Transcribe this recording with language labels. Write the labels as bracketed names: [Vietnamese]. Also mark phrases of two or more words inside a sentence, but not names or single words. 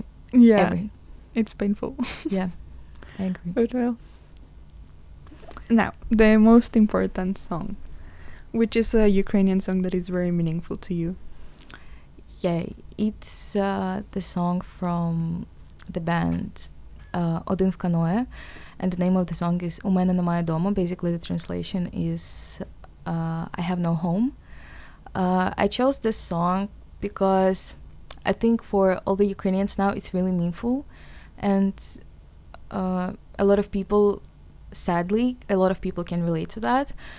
[English] Yeah, it's painful. Yeah, I agree. But well. Now, the most important song, which is a Ukrainian song that is very meaningful to you. Yeah, it's the song from the band Один в каное, and the name of the song is У мене немає дому. Basically, the translation is I have no home. I chose this song because I think for all the Ukrainians now it's really meaningful, and a lot of people, sadly, a lot of people can relate to that.